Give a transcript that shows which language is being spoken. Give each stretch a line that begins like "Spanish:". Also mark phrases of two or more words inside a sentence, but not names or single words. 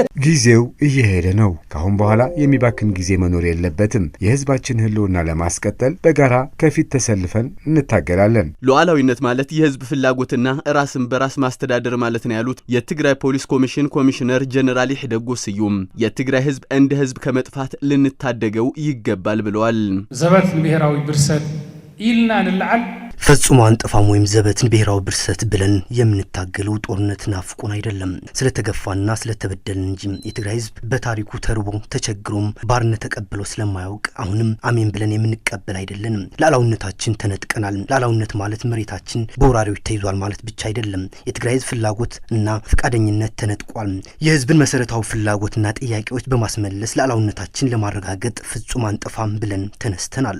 Amharic: ጊዜው እየሄደ ነው። ካሁን በኋላ የሚባክን ጊዜ መኖር የለበትም። የህዝባችን ህልውና ለማስቀጠል በጋራ ከፊት ተሰልፈን እንታገላለን። ሉዓላዊነት ማለት የህዝብ ፍላጎትና ራስን በራስ ማስተዳደር ማለት ነው ያሉት የትግራይ ፖሊስ ኮሚሽን ኮሚሽነር ጀነራል ይሕደጎ ስዩም የትግራይ ህዝብ እንደ ህዝብ ከመጥፋት ልንታደገው ይገባል ብለዋል።
Tigrinya: ዘበት ብሔራዊ ብርሰት ኢልና ንልዓል
Amharic: ፈጽሞ አንጠፋም ወይም ዘበትን ብሔራዊ ብርሰት ብለን የምንታገለው ጦርነት ናፍቆን አይደለም ስለተገፋና ስለተበደልን እንጂ የትግራይ ህዝብ በታሪኩ ተርቦ ተቸግሮም ባርነት ተቀብሎ ስለማያውቅ አሁንም አሜን ብለን የምንቀበል አይደለንም። ሉዓላዊነታችን ተነጥቀናል። ሉዓላዊነት ማለት መሬታችን በወራሪዎች ተይዟል ማለት ብቻ አይደለም። የትግራይ ህዝብ ፍላጎት እና ፈቃደኝነት ተነጥቋል። የህዝብን መሰረታዊ ፍላጎትና ጥያቄዎች በማስመለስ ሉዓላዊነታችን ለማረጋገጥ ፍጹም አንጠፋም ብለን ተነስተናል።